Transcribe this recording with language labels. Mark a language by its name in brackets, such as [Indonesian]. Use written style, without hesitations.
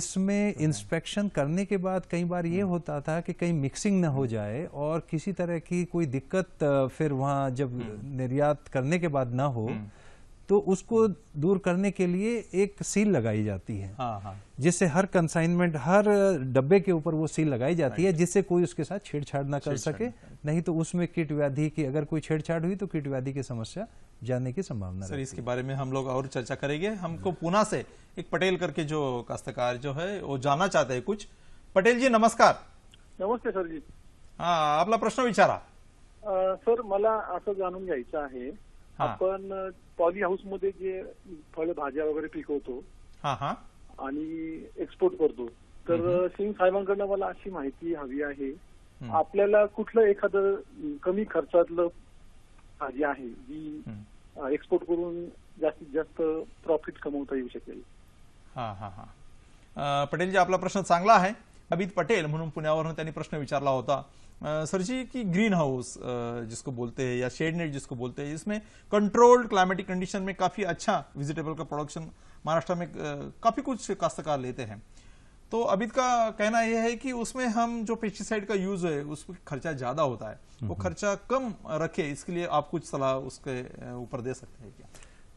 [Hindi] इसमें इंस्पेक्शन करने के बाद कई बार ये होता था कि कहीं मिक्सिंग ना हो जाए और किसी तरह की कोई दिक्कत फिर वहाँ जब निर्यात करने के बाद ना हो, तो उसको दूर करने के लिए एक सील लगाई जाती है, जिससे हर कंसाइनमेंट, हर डब्बे के ऊपर वो सील लगाई जाती है, जिससे कोई उसके साथ छेड़छाड़ ना कर सके। नहीं तो उसमें कीट व्याधि की, अगर कोई छेड़छाड़ हुई तो कीट व्याधि की समस्या जाने की संभावना सर। इसके बारे में हम लोग और चर्चा करेंगे। हमको पुणे से एक पटेल करके जो काश्तकार जो है वो जानना चाहते हैं कुछ। पटेल जी नमस्कार. नमस्ते सर जी. [Marathi] आपला प्रश्न विचारा. सर मला असं जाणून घ्यायचं आहे, आपण पॉली हाऊस मध्ये जे फळभाज्या वगैरे पिकवतो आणि एक्सपोर्ट करतो, तर सिंग साहेबांकडनं मला अशी माहिती हवी आहे, आपल्याला कुठलं एखादं कमी खर्चातलं भाजी आहे जी एक्सपोर्ट करून जास्तीत जास्त प्रॉफिट कमवता येऊ शकेल? पटेल जी आपला प्रश्न चांगला आहे. [Hindi] अमित पटेल [Marathi] म्हणून पुण्यावरून त्यांनी प्रश्न विचारला होता [Hindi] सर जी की ग्रीन हाउस जिसको बोलते हैं या शेड नेट जिसको बोलते हैं, इसमें कंट्रोल्ड क्लाइमेटिक कंडीशन में काफी अच्छा वेजिटेबल का प्रोडक्शन महाराष्ट्र में काफी कुछ काश्तकार लेते हैं. तो अमित का कहना यह है कि उसमें हम जो पेस्टिसाइड का यूज है उसमें खर्चा ज्यादा होता है, वो खर्चा कम रखे, इसके लिए आप कुछ सलाह उसके ऊपर दे सकते हैं क्या?